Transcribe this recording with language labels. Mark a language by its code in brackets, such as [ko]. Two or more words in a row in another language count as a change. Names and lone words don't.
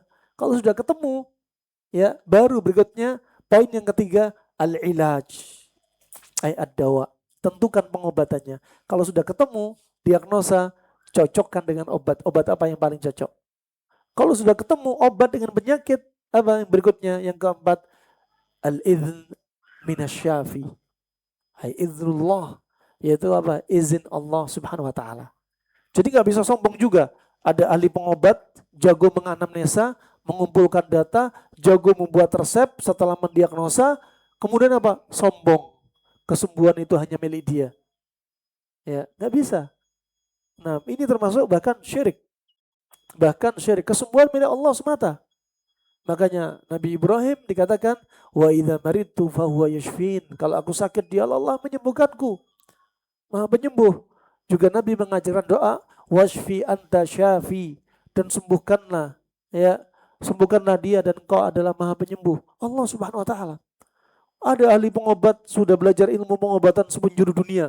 [id] Kalau sudah ketemu, ya baru berikutnya poin yang ketiga [ar] العلاج، أي الدواء. [id] Tentukan pengobatannya. Kalau sudah ketemu diagnosa, cocokkan dengan obat. Obat apa yang paling cocok? Kalau sudah ketemu obat dengan penyakit, apa yang berikutnya? Yang keempat, [ar] الإذن من الشافي. هي إذن الله, [id] yaitu apa? Izin Allah [ar] سبحانه وتعالى. [id] Jadi nggak bisa sombong juga. Ada ahli pengobat, jago menganamnesa, mengumpulkan data, jago membuat resep setelah mendiagnosa, kemudian apa? Sombong. Kesembuhan itu hanya milik dia. Ya, nggak bisa. Nah, ini termasuk bahkan syirik. Bahkan syirik. Kesembuhan milik Allah semata. Makanya Nabi Ibrahim dikatakan, [ar] وإذا مرضت فهو يشفين. [id] Kalau aku sakit, dia Allah menyembuhkanku. Maha penyembuh. Juga Nabi mengajarkan doa, [ar] واشف أنت الشافي, [id] dan sembuhkanlah, ya, sembuhkanlah dia dan kau adalah Maha penyembuh. Allah [ar] سبحانه وتعالى. [id] Ada ahli pengobat sudah belajar ilmu pengobatan sepenjuru dunia.